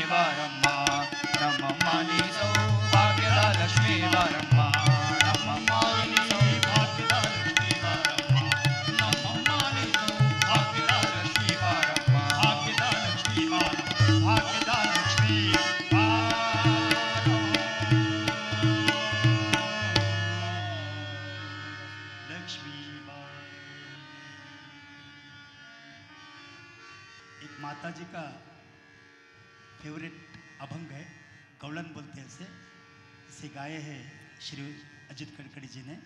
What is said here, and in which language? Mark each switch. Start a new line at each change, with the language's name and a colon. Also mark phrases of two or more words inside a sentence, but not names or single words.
Kannada: ಬಾರಮ್ಮ ನಮ್ಮಮ್ಮ ನೀ ಸೌಭಾಗ್ಯದ ಲಕ್ಷ್ಮೀ ಬಾರಮ್ಮ ನಮ್ಮಮ್ಮ ನೀ ಭಾಗ್ಯದ ಲಕ್ಷ್ಮೀ ಬಾರಮ್ಮ ನಮ್ಮಮ್ಮ ನೀ ಸೌಭಾಗ್ಯದ ಲಕ್ಷ್ಮೀ ಬಾರಮ್ಮ ಭಾಗ್ಯದ ಲಕ್ಷ್ಮೀ ಬಾರಮ್ಮ ಭಾಗ್ಯದ ಲಕ್ಷ್ಮೀ
Hindi: लक्ष्मी एक माता जी का फेवरेट अभंग है, गौलन बोलते हैं इसे गाए हैं श्री अजित गडकरी जी ने।